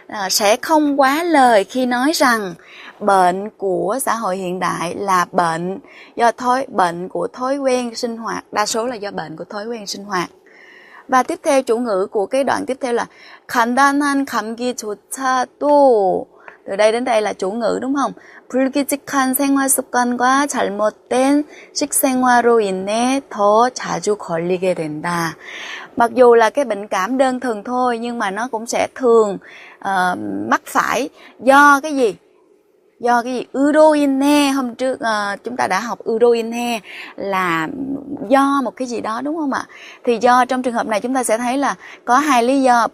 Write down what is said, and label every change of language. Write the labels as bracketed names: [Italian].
[Vietnamese] Sẽ không quá lời khi nói rằng bệnh của xã hội hiện đại là bệnh của thói quen sinh hoạt, đa số là do bệnh của thói quen sinh hoạt. Và tiếp theo chủ ngữ của cái đoạn tiếp theo là [Korean] 간단한 감기조차도. [Vietnamese] Từ đây đến đây là chủ ngữ đúng không? [Korean] 불규칙한 생활 습관과 잘못된 식생활로 인해 더 자주 걸리게 된다. [Vietnamese] Mặc dù là cái bệnh cảm đơn thuần thôi nhưng mà nó cũng sẽ thường mắc phải do cái gì? 으로 인해, hôm trước chúng ta đã học 으로 인해 là do một cái gì đó đúng không ạ? Thì do trong trường hợp này chúng ta sẽ thấy là có hai lý do.